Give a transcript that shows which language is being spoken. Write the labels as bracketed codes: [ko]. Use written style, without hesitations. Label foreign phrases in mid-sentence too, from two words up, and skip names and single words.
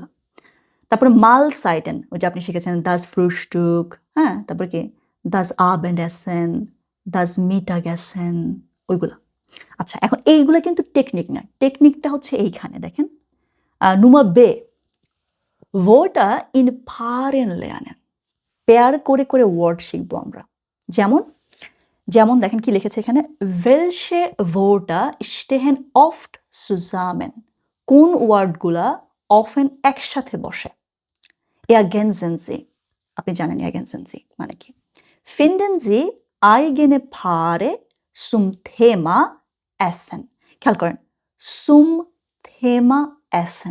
[bn] তারপরে Mahlzeiten, ওই যে আপনি শিখেছেন [de] das Frühstück, [bn] হ্যাঁ, তারপর কি [de] das Abendessen, das Mittagessen, [bn] ওইগুলা। আচ্ছা, এখন এইগুলা কিন্তু টেকনিক না, টেকনিকটা হচ্ছে এইখানে দেখেন। [de] Nummer B, Wörter in Paaren lernen। [bn] পেয়ার করে করে ওয়ার্ড শিখবো আমরা। যেমন দেখেন কি লিখেছে এখানে, [de] welche Wörter stehen oft zusammen। [bn] কোন ওয়ার্ডগুলা অফেন একসাথে বসে? [de] ergänzen Sie, [bn] আপনি জানেন [de] ergänzen Sie [bn] মানে কি। [de] finden Sie eigene Paare zum Thema Essen। [bn] খেয়াল করেন, [de] zum Thema Essen।